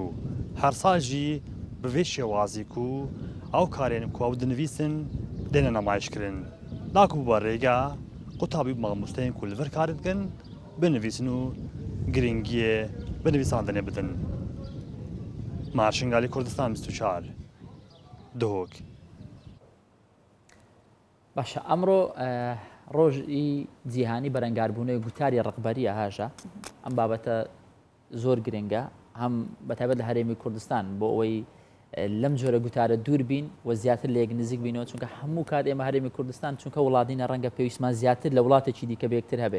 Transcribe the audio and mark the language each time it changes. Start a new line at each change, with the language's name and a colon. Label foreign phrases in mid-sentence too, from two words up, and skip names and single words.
Kurdish: Her sal jî bi vê şêwazî ku ew karên ku ew dinivîsin dêne nemayeşkirin. Naku bi rêga qutabî û mamosteyên ku li vir karê dikin binivîsin û giringiyê binivîsandinê bidin. Marşingalî Kurdistan 24 Duhok.
Central Kurdish: باشە ئەمڕۆ ڕۆژی جیهانی بەرەنگاربوونەوەی گوتاری ڕقبەریە هاژە. ئەم بابەتە زۆر گرنگە هەم بەتایبەت لە هەرێمی کوردستان بۆ ئەوەی لەم جۆرە گوتارە دوور بین و زیاتر لە یەک نزیک بینەوە، چونکە هەموو کات ئێمە هەرێمی کوردستان چونکە وڵاتینە ڕەنگە پێویستمان زیاتر لە وڵاتێکی دیکە بەیەکتر هەبێ.